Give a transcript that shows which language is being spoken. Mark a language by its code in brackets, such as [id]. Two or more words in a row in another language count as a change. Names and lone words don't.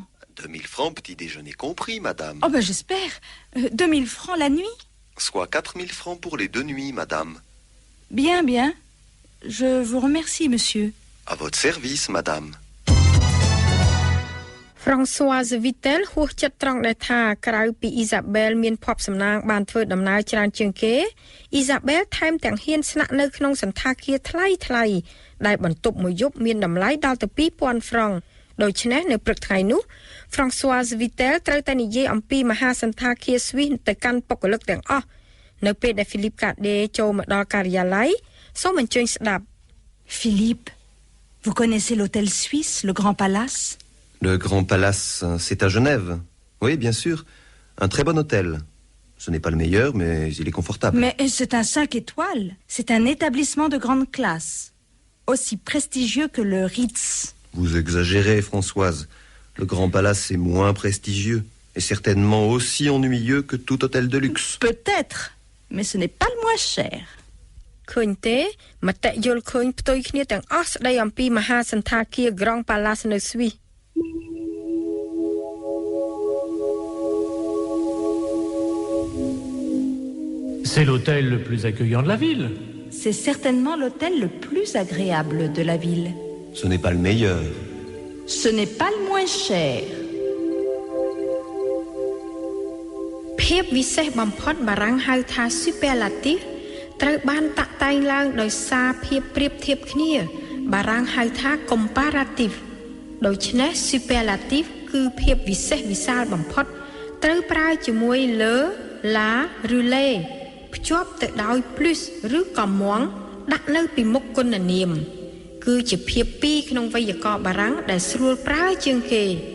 [fr] 2000 francs petit déjeuner compris, madame. Oh ben j'espère. 2000 francs la nuit? Soit 4000 francs pour les 2 nuits, madame. Bien, bien. Je vous remercie, monsieur. À votre service, madame. [km] Françoise Vittel ហួសចិត្តត្រង់ដែលថាក្រៅពីអ៊ីសាប៊ែលមានភ័ព្វសំណាងបានធ្វើដំណើរច្រើនជាងគេអ៊ីសាប៊ែលថែមទាំងហ៊ានស្នាក់នៅក្នុងសន្តាគារថ្លៃៗដែលបន្ទប់មួយយប់មានតម្លៃដល់ទៅ 2000 ហ្វ្រង់ ដូច្នេះនៅព្រឹកថ្ងៃនោះ Françoise Vittel ត្រូវតែនិយាយអំពីមហាសន្តាគារស្វីសទៅកាន់បុគ្គលិកទាំងអស់នៅពេលដែល Philippe Cadet ចូលមកដល់ការិយាល័យសូមអញ្ជើញស្ដាប់ [fr] Philippe, vous connaissez l'hôtel suisse, le Grand Palace? Le Grand Palace, c'est à Genève. Oui, bien sûr. Un très bon hôtel. Ce n'est pas le meilleur, mais il est confortable. Mais c'est un 5 étoiles. C'est un établissement de grande classe. Aussi prestigieux que le Ritz. Vous exagérez, Françoise. Le Grand Palace est moins prestigieux et certainement aussi ennuyeux que tout hôtel de luxe. Peut-être, mais ce n'est pas le moins cher. [km] ឃើញទេមតិយល់ឃើញផ្ទុយគ្នាទាំងអស់ស្ដីអំពីមហាសន្តាគារ Grand Palace នៅស្វីស [fr] C'est l'hôtel le plus accueillant de la ville. C'est certainement l'hôtel le plus agréable de la ville. Ce n'est pas le meilleur. Ce n'est pas le moins cher. [km] ភាពវិសេសបំផុតបារាំងហៅថា superlative ត្រូវបានតាក់តែងឡើងដោយសារភាពប្រៀបធៀបគ្នាបារាំងហៅថា comparative ដូច្នេះ superlative គឺភាពវិសេសវិសាលបំផុតត្រូវប្រើជាមួយលើ la ឬ les ភ្ជាប់ទៅដោយ plus ឬក៏ moins ដាក់នៅពីមុខគុណនាមគឺជាភាពពីរក្នុងវេយ្យាករណ៍បារាំងដែលស្រួលប្រើជាងគេ